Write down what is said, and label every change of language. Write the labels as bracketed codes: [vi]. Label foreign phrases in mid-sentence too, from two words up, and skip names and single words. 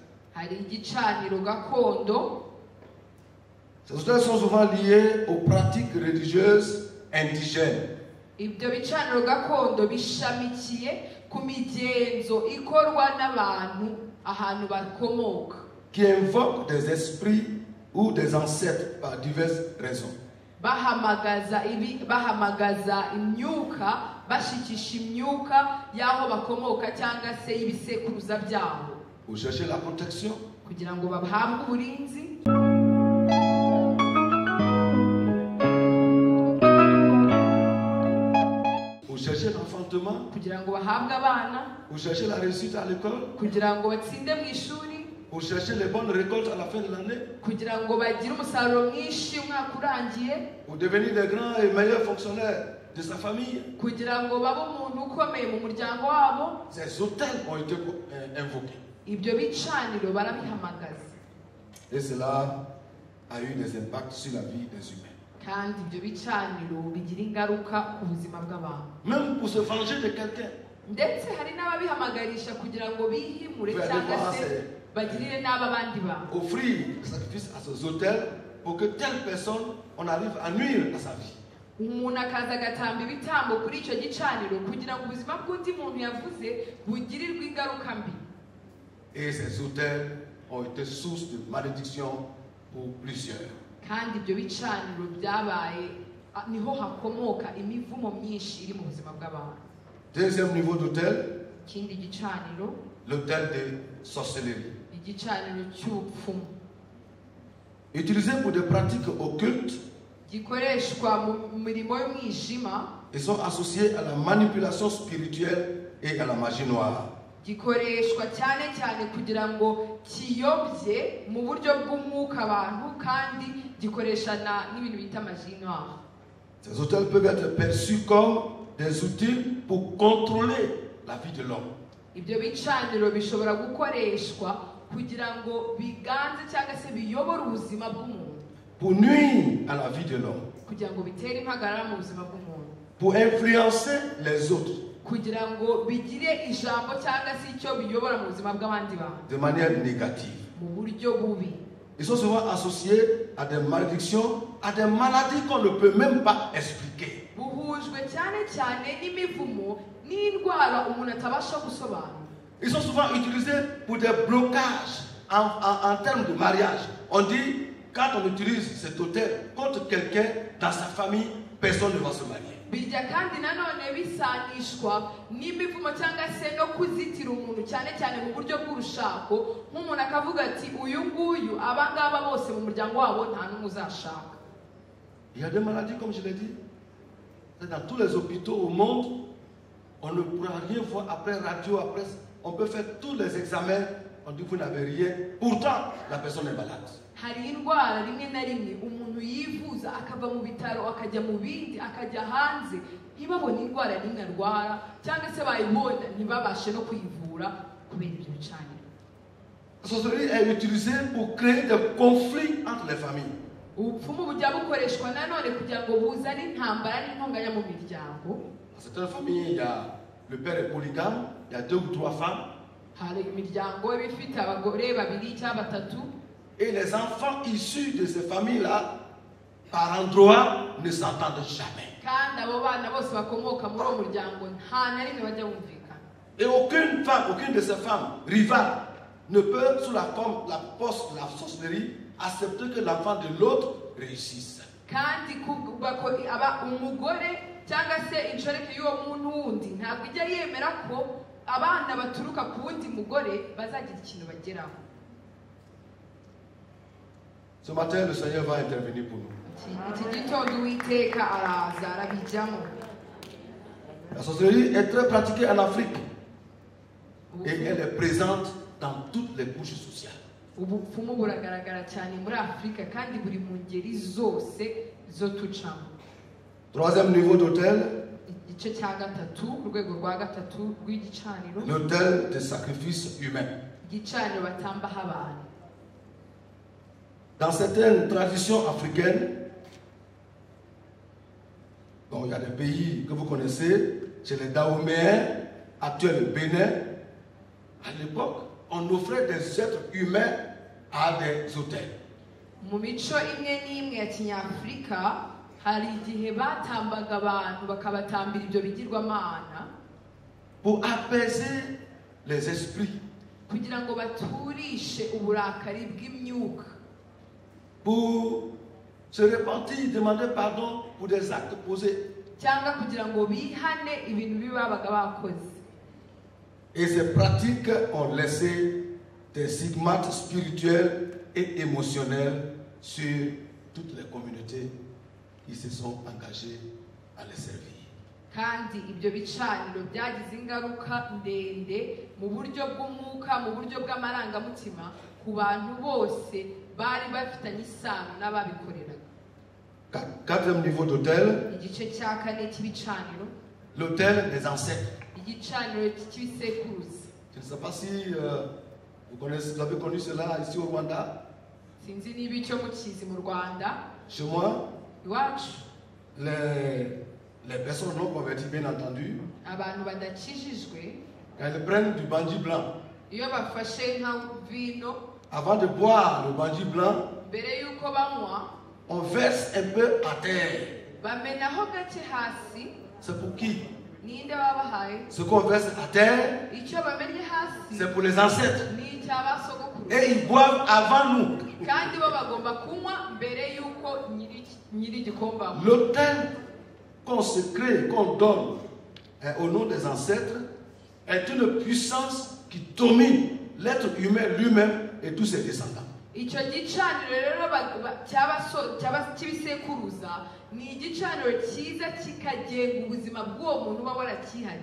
[fr] Ces autels sont souvent liés aux pratiques religieuses indigènes. Qui invoquent des esprits ou des ancêtres par diverses raisons. [rw] Bahamagaza imyuka bashikisha imyuka yaho bakomoka cyangwa se ibisekuruza byabo. [fr] Vous cherchez la protection [rw] kugira ngo bahabwe uburinzi. [fr] Vous cherchez l'enfantement [rw] kugira ngo bahabwe abana. [fr] Vous cherchez la réussite à l'école [rw] kugira ngo batsinde mu ishuri. [fr] Vous cherchez les bonnes récoltes à la fin de l'année. Pour devenir des grands et meilleurs fonctionnaires de sa famille. Ces hôtels ont été invoqués. Et cela a eu des impacts sur la vie des humains. [rw] kandi ibyo bicaniro bigira ingaruka ku buzima bw'abantu. [fr] Même pour se venger de quelqu'un. [rw] Ndetse hari n'ababihamagarisha kugira ngo bihimure cyangwa se bagirire n'aba bandi bantu. [fr] Offrir sacrifice à ces autels pour que telle personne, on arrive à nuire à sa vie. [rw] Umuntu akaza agatamba ibitambo kuri icyo gicaniro kugira ngo ubuzima bw'undi muntu yavuze bugirirwe ingaruka mbi. [fr] Et ces autels ont été source de malédiction pour plusieurs. [rw] Kandi ibyo bicaniro byabaye niho hakomoka imivumo myinshi iri mu buzima bw'abantu. [fr] Deuxième niveau d'autel, [rw] Ikindi gicaniro, [fr] l'autel de sorcellerie. [rw] igicaniro cy'ubupfumu [fr] Utilisé pour des pratiques occultes, [rw] gikoreshwa mu mirimo y'umwijima, [fr] ils sont associés à la manipulation spirituelle et à la magie noire. [rw] gikoreshwa cyane cyane kugira ngo kiyobye mu buryo bw'umwuka abantu, kandi gikoresha n'ibintu bita [fr] magie noire. Ces autels peuvent être perçus comme des outils pour contrôler la vie de l'homme. [rw] Ibyo bicaniro bishobora gukoreshwa kugira ngo biganze cyangwa se biyobore ubuzima bw'umuntu, [fr] Pour nuire à la vie de l'homme. [rw] kugira ngo bitere impagarara mu buzima bw'umuntu, [fr] Pour influencer les autres [rw] kugira ngo bigire ijambo cyangwa se icyo biyobora mu buzima bw'abandi bantu [fr] de manière négative. [rw] mu buryo bubi. [fr] Ils sont souvent associés à des malédictions, à des maladies qu'on ne peut même pas expliquer. [rw] Buhujwe cyane cyane n'imivumo n'indwara umuntu atabasha gusobanura. [fr] Ils sont souvent utilisés pour des blocages en termes de mariage. On dit, quand on utilise cet autel contre quelqu'un dans sa famille, personne ne va se marier. [rw] Bijya kandi nanone bisanishwa n'imivumo cyangwa se no kuzitira umuntu cyane cyane mu buryo bw'urushako, nk'umuntu akavuga ati uyu nguyu abangaba bose mu muryango wabo nta n'umwe uzashaka. [fr] Il y a des maladies, comme je l'ai dit, dans tous les hôpitaux au monde, on ne pourra rien voir après radio, après, on peut faire tous les examens, on dit que vous n'avez rien, pourtant la personne est malade. [rw] Hari indwara rimwe na rimwe umuntu yivuza akava mu bitaro akajya mu bindi akajya hanze ntibabone indwara n'imwe arwara, cyangwa se bayibona ntibabashe no kuyivura kubera ibyo bicaniro. [fr] La sorcellerie est utilisée pour créer des conflits entre les familles. [rw] Ubupfumu bujya bukoreshwa nanone kugira ngo buzane intambara n'intonganya mu miryango. [fr] Dans certaines familles, il y a le père est polygame, il y a 2 ou 3 femmes. [rw] Hari imiryango iba ifite abagore babiri cyangwa batatu, [fr] Et les enfants issus de ces familles-là, par endroits, ne s'entendent jamais. [rw] kandi abo bana bose bakomoka muri uwo muryango nta na rimwe bajya bumvikana. [fr] Et aucune femme, aucune de ces femmes rivales ne peut, sous la forme, la sorcellerie, accepter que l'enfant de l'autre réussisse. [rw] Kandi umugore cyangwa se inshoreke y'uwo muntu wundi ntabwo ijya yemera ko abana baturuka ku wundi mugore bazagira ikintu bageraho. [fr] Ce matin, le Seigneur va intervenir pour nous. [rw] Iki gitondo Uwiteka araza arabijyamo. [fr] La sorcellerie est très pratiquée en Afrique et elle est présente dans toutes les couches sociales. [rw] Ubupfumu buragaragara cyane muri Afurika kandi buri mu ngeri zose zo tucamo. [fr] Troisième niveau d'autel, [rw] Igice cya gatatu, urwego rwa gatatu rw'igicaniro, [fr] l'autel de sacrifice humain. [rw] igicaniro batambaho abantu. [fr] Dans certaines traditions africaines, bon, il y a des pays que vous connaissez, chez les Dahoméens, actuels Bénin, à l'époque, on offrait des êtres humains à des autels. [rw] Mu mico imwe n'imwe ya Kinyafurika hari igihe batambaga abantu bakabatambira ibyo bigirwamana [fr] pour apaiser les esprits, [rw] kugira ngo baturishe uburakari bw'imyuka, [fr] pour se repentir, demander pardon pour des actes posés. [rw] cyangwa kugira ngo bihane ibintu bibi babaga bakoze. [fr] Et ces pratiques ont laissé des stigmates spirituels et émotionnels sur toutes les communautés qui se sont engagées à les servir. [rw] Kandi ibyo bicaniro byagize ingaruka ndende mu buryo bw'umwuka, mu buryo bw'amarangamutima ku bantu bose bari bafitanye isano n'ababikoreraga. [fr] Quatrième niveau d'autel, [rw] Igice cya kane cy'ibicaniro, [fr] l'autel des ancêtres. [rw] igicaniro cy'ibisekuruza. [fr] Je ne sais pas si vous avez connu cela ici au Rwanda. [rw] sinzi niba icyo mukizi mu Rwanda. [fr] Chez moi, [rw] Iwacu [fr] les personnes non converties, bien entendu, [rw] abantu badakijijwe [fr] elles prennent du bandit blanc. [rw] iyo bafashe nka vino [fr] Avant de boire le bandit blanc, [rw] mbere y'uko banywa [fr] on verse un peu à terre. [rw] bamenaho gake hasi. [fr] C'est pour qui? [rw] Ninde babahaye? [fr] Ce qu'on verse à terre, [rw] Icyo bamennye hasi [fr] c'est pour les ancêtres. [rw] ni icy'abasogokuru. [fr] Et ils boivent avant nous. [rw] Kandi bo bagomba kunywa mbere y'uko nyiri igikombe anywa. [fr] L'autel consacré qu'on donne au nom des ancêtres est une puissance qui domine l'être humain lui-même et tous ses descendants. [rw] Icyo gicaniro rero cy'ibisekuruza ni igicaniro cyiza kikagenga ubuzima bw'uwo muntu uba warakihariye.